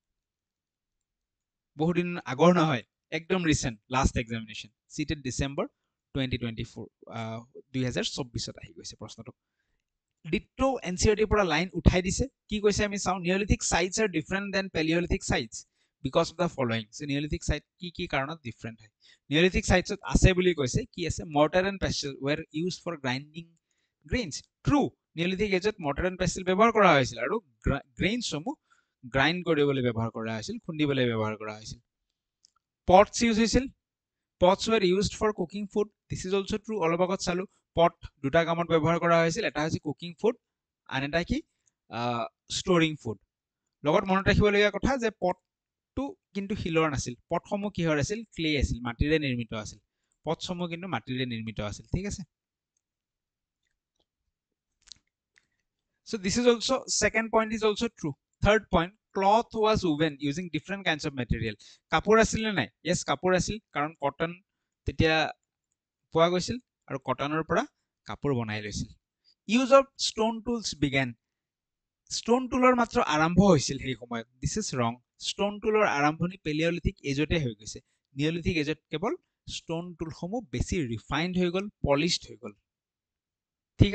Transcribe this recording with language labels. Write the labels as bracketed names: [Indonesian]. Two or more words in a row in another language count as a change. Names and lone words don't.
[Assamese] বহুদিন আগৰ নহয় একদম [English] recent last examination [Assamese] সিটেট ডিসেম্বৰ 2024 2024 আহি গৈছে প্ৰশ্নটো ডিটো এনসিআৰটিৰ পৰা লাইন উঠাই দিছে কি কৈছে আমি চাও [English] Neolithic sites are different than Palaeolithic sites because of the following so Neolithic site [Assamese] কি কাৰণত ডিফাৰেন্ট হয় নিঅলিথিক সাইটছত আছে বুলি কৈছে কি আছে [English] mortar and pestle were used for grinding grains [Assamese] ট্ৰু নিঅলিথিক এজত [English] mortar and pestle [Assamese] ব্যৱহাৰ কৰা হৈছিল আৰু গ্ৰেইনসমূহ গ্ৰাইণ্ড কৰিবলৈ ব্যৱহাৰ কৰা হৈছিল খুন্দিবলৈ ব্যৱহাৰ কৰা হৈছিল [English] pots use [Assamese] হৈছিল [English] pots were used for cooking food this is also true [Assamese] অলপ আগত চালো পট দুটা কামত ব্যৱহাৰ কৰা হৈছিল এটা হৈছে [English] cooking food [Assamese] আন এটা কি [English] storing food [Assamese] লগত মনত ৰাখিবলগীয়া কথা যে পটটো কিন্তু শিলৰ নাছিল পটসমূহ কিহৰ আছিল ক্লে আছিল মাটিৰে নিৰ্মিত আছিল পটসমূহ কিন্তু মাটিৰে নিৰ্মিত আছিল ঠিক আছে [English] so this is also second point is also true third point cloth was woven using different kinds of material [Assamese] কাপোৰ আছিল নে নাই [English] yes [Assamese] কাপোৰ আছিল কাৰণ কটন তেতিয়া পোৱা গৈছিল আৰু কটনৰ পৰা কাপোৰ বনাই লৈছিল [English] use of stone tools [Assamese] বিগেন [English] stone toolৰ [Assamese] মাত্ৰ আৰম্ভ হৈছিল সেই সময়ত [English] this is wrong stone toolৰ [Assamese] আৰম্ভণি [English] Palaeolithic ageতে [Assamese] হৈ গৈছে [English] Neolithic ageত [Assamese] কেৱল [English] stone toolসমূহ [Assamese] বেছি ৰিফাইন্ড হৈ গ'ল পলিশড হৈ গ'ল ঠিক